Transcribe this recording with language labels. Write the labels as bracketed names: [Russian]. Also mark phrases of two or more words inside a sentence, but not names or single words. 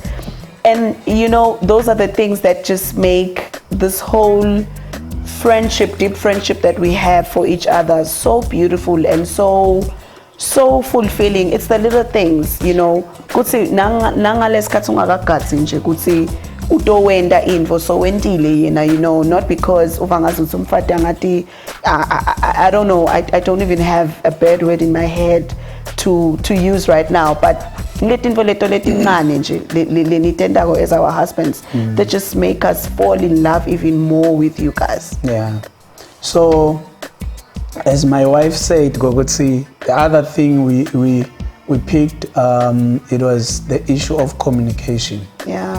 [English] And you know, those are the things that just make this whole friendship, deep friendship that we have for each other so beautiful and so fulfilling. It's the little things, you know. [Swati] Kutsi nangalesikhathi ungakagadzi nje kutsi utowenda info so wendile yena, [English] you know, not because [Swati] uvangazi uthi umfati angati [English] I don't know, I don't even have a bad word in my head to use right now, but [Swati] ngetinto leto letincane nje lenitendako [English] as our husbands that just make us fall in love even more with you guys. Yeah. So as my wife said, Gogotsi, the other thing we picked, it was the issue of communication. Yeah.